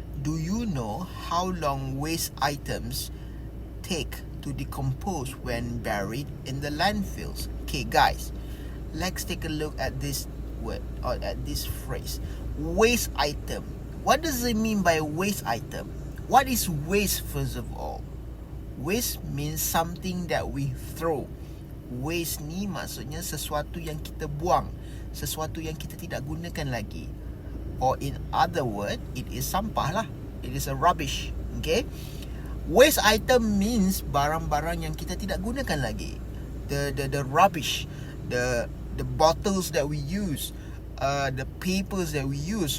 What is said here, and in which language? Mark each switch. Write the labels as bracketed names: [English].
[English] Do you know how long waste items take to decompose when buried in the landfills? Okay, guys, let's take a look at this word or at this phrase. Waste item. What does it mean by waste item? What is waste, first of all? Waste means something that we throw. [Malay] Waste ni maksudnya sesuatu yang kita buang, sesuatu yang kita tidak gunakan lagi. [English] Or in other word, it is sampah lah. It is a rubbish. Okay. Waste item means [Malay] barang-barang yang kita tidak gunakan lagi. [English] The rubbish, the bottles that we use, the papers that we use.